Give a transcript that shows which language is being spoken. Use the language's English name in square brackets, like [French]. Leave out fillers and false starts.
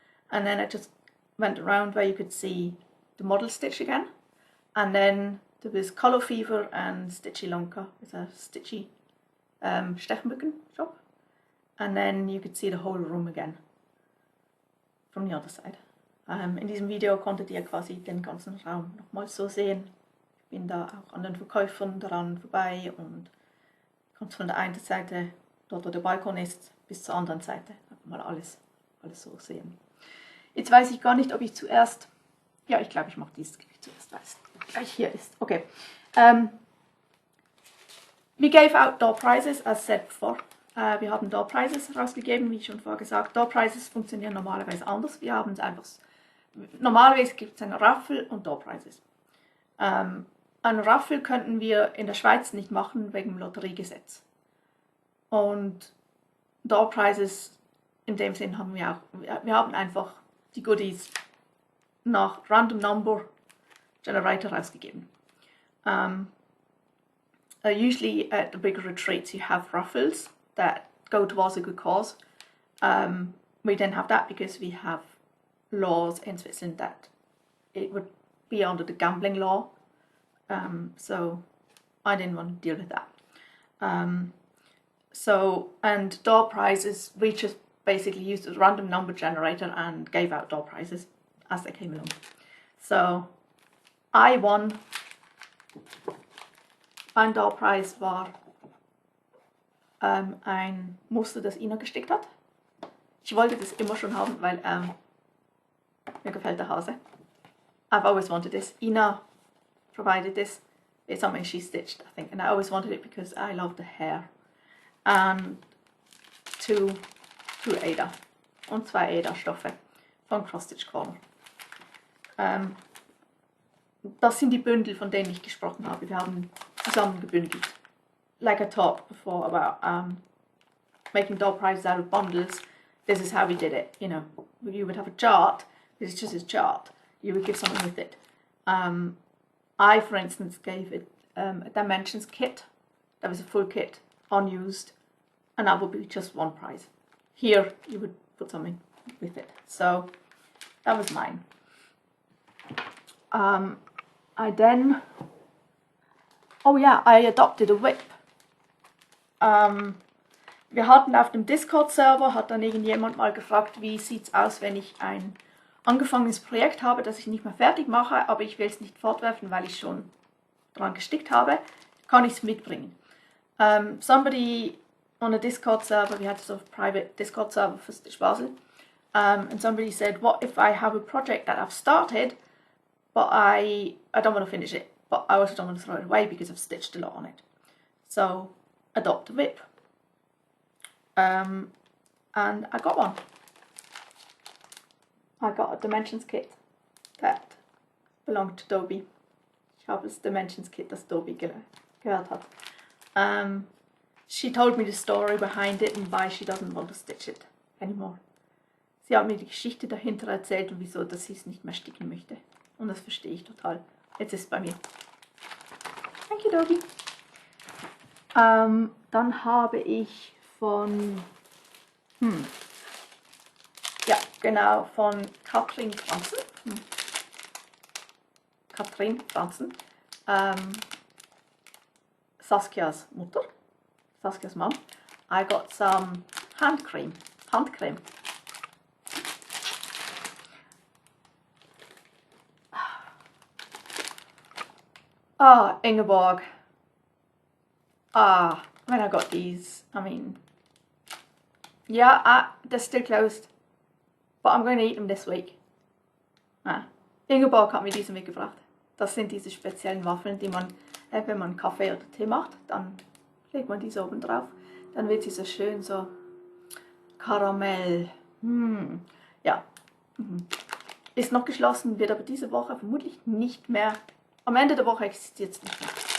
[English] And then I just went around where you could see the model stitch again, and then there was Colourfever and Stitch ilonka, it's a stitchy Stechmücken Shop, and then you could see the whole room again from the other side. [German] In diesem Video konntet ihr quasi den ganzen Raum nochmal so sehen. Ich bin da auch an den Verkäufern daran vorbei und kommt von der einen Seite, dort wo der Balkon ist, bis zur anderen Seite. Einfach mal alles so sehen. Jetzt weiß ich gar nicht, ob ich zuerst, ja, ich glaube, ich mache dieses zuerst, weil es gleich hier ist. Okay. [English] We gave out door prizes, as said before. [German] Wir haben Door Prizes rausgegeben, wie schon vorher gesagt. Door Prizes funktionieren normalerweise anders. Wir haben es einfach, normalerweise gibt es eine Raffel und Door Prizes. Eine Raffel könnten wir in der Schweiz nicht machen wegen dem Lotteriegesetz. Und Door Prizes in dem Sinn haben wir auch. Wir haben einfach die Goodies nach Random Number Generator rausgegeben. [English] Usually at the bigger retreats you have raffles that go towards a good cause. We didn't have that because we have laws in Switzerland that it would be under the gambling law, so I didn't want to deal with that. And door prizes, we just basically used a random number generator and gave out door prizes as they came along. So I won. [German] Mein Door Prize war ein Muster, das Ina gestickt hat. Ich wollte das immer schon haben, weil mir gefällt der Hase. [English] I've always wanted this. Ina provided this. It's something she stitched, I think, and I always wanted it because I love the hair. And two Ada [German] und 2 Ada-Stoffe von Cross-Stitch Corner. Das sind die Bündel, von denen ich gesprochen habe. Wir haben zusammen gebündelt. [English] Like I talked before about making door prizes out of bundles, this is how we did it. You know, you would have a chart, this is just a chart. You would give something with it. I, for instance, gave it a dimensions kit. That was a full kit, unused, and that would be just one prize. Here, you would put something with it. So, that was mine. I then, oh yeah, I adopted a whip. [German] Wir hatten auf dem Discord-Server, hat dann irgendjemand mal gefragt, wie sieht's aus, wenn ich ein angefangenes Projekt habe, das ich nicht mehr fertig mache, aber ich will es nicht fortwerfen, weil ich schon dran gestickt habe, kann ich es mitbringen. [English] Somebody on a Discord server, we had sort of private Discord server for StitchBasel, and somebody said, what if I have a project that I've started, but I don't want to finish it, but I also don't want to throw it away because I've stitched a lot on it. So adopt a whip. And I got one. I got a Dimensions kit that belonged to Dobie. [German] Ich habe das Dimensions Kit, das Dobie gehört hat. [English] She told me the story behind it and why she doesn't want to stitch it anymore. [German] Sie hat mir die Geschichte dahinter erzählt und wieso, dass sie es nicht mehr sticken möchte. Und das verstehe ich total. Jetzt ist es bei mir. [English] Thank you, Dobie. [German] Dann habe ich von... Ja, genau, von Katrin Franzen. Katrin Franzen. Saskias Mutter. [English] Saskias mum. I got some hand cream. Ah, Ingeborg. Ah, when I got these, I mean, yeah, they're still closed, but I'm going to eat them this week. [German] Ingeborg hat mir diese mitgebracht. Das sind diese speziellen Waffeln, die man, wenn man Kaffee oder Tee macht, dann legt man diese oben drauf. Dann wird sie so schön so Karamell. Ja. Ist noch geschlossen, wird aber diese Woche vermutlich nicht mehr. Am Ende der Woche existiert es nicht mehr.